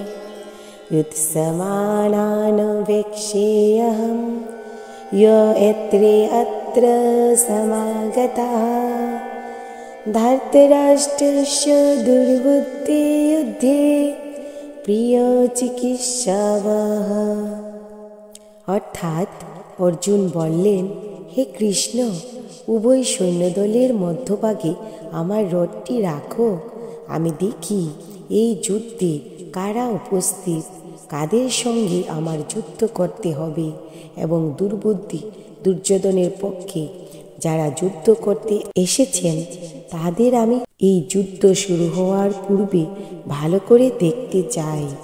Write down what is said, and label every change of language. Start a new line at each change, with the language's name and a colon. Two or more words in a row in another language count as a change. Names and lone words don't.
Sanskrit: युत्समानान् वेक्षेऽहं य अत्र समागताः धृतराष्ट्रस्य दुर्बुद्धे युद्धे प्रियचिकित्सावः।
Bangla: অর্থাৎ অর্জুন বললেন, হে কৃষ্ণ, উভয় সৈন্যদলের মধ্যভাগে আমার রথটি রাখো। আমি দেখি এই যুদ্ধে কারা উপস্থিত, কাদের সঙ্গে আমার যুদ্ধ করতে হবে এবং দুর্বুদ্ধি দুর্যোধনের পক্ষে যারা যুদ্ধ করতে এসেছেন তাদের আমি এই যুদ্ধ শুরু হওয়ার পূর্বে ভালো করে দেখতে চাই।